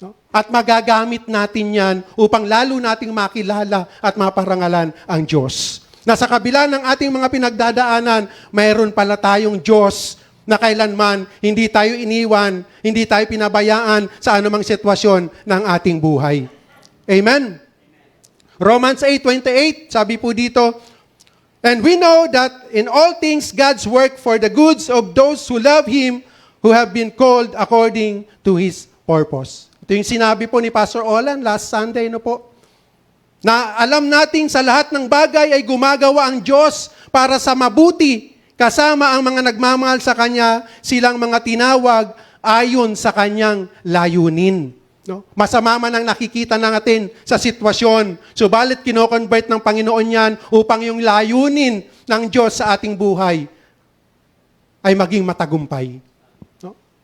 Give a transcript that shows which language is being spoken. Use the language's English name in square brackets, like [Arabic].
[Filipino] At magagamit natin yan upang lalo nating makilala at maparangalan ang Diyos. Na sa kabila ng ating mga pinagdadaanan, mayroon pala tayong Diyos na kailanman hindi tayo iniwan, hindi tayo pinabayaan sa anumang sitwasyon ng ating buhay. Amen? [English] Romans 8:28, [Filipino] sabi po dito, [English] and we know that in all things God's work for the goods of those who love Him, who have been called according to His purpose. [Filipino] Ito yung sinabi po ni Pastor Olan last Sunday, no po? Na alam natin sa lahat ng bagay ay gumagawa ang Diyos para sa mabuti, kasama ang mga nagmamahal sa Kanya, silang mga tinawag ayon sa Kanyang layunin. No? Masama man ang nakikita natin sa sitwasyon, subalit kino-convert ng Panginoon yan upang yung layunin ng Diyos sa ating buhay ay maging matagumpay. No?